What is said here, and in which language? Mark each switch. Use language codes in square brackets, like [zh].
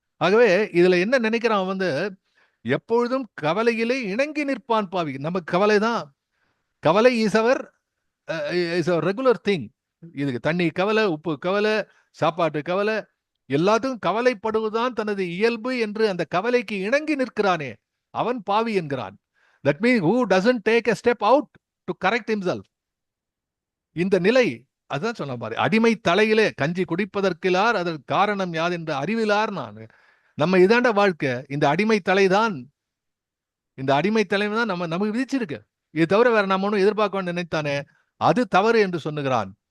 [ta] ஆகவே இதுல என்ன நினைக்கிறான் வந்து, எப்பொழுதும் கவலையிலே இணங்கி நிற்பான் பாவி. நமக்கு கவலை தான். கவலை [en] Is our regular thing. [ta] இதுக்கு தண்ணி கவலை, உப்பு கவலை, சாப்பாட்டு கவலை, எல்லாத்துக்கும் கவலைப்படுவதுதான் தனது இயல்பு என்று அந்த கவலைக்கு இணங்கி நிற்கிறானே அவன் பாவி என்கிறான். [en] That mean who doesn't take a step out to correct himself. [ta] இந்த நிலை அதுதான் சொன்ன பாரு, அடிமை தலையிலே கஞ்சி குடிப்பதற்கிலார் அதற்கு காரணம் யாது என்ற அறிவிலார். நான் நம்ம இதாண்ட வாழ்க்கை, இந்த அடிமை தலைதான், இந்த அடிமை தலைமை தான் நமக்கு விதிச்சிருக்கு. இது தவிர வேற நம்ம ஒன்றும் எதிர்பார்க்க நினைத்தானே, அது தவறு என்று சொன்னுகிறான்.